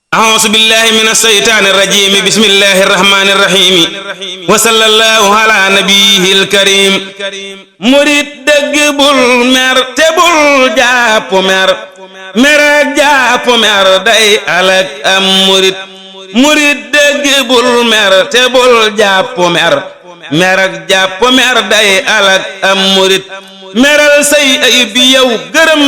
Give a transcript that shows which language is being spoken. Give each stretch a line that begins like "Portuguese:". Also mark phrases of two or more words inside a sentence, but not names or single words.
Arabic: أعوذ بالله من الشيطان الرجيم بسم الله الرحمن الرحيم وصلى الله على نبيه الكريم
Wolof: murid dëgg bul mer te bul jàpp mer mer ak jàpp mer day alak am murid dëgg bul mer te bul jàpp mer mer ak jàpp mer day alak am murid meral say ayib yow gërëm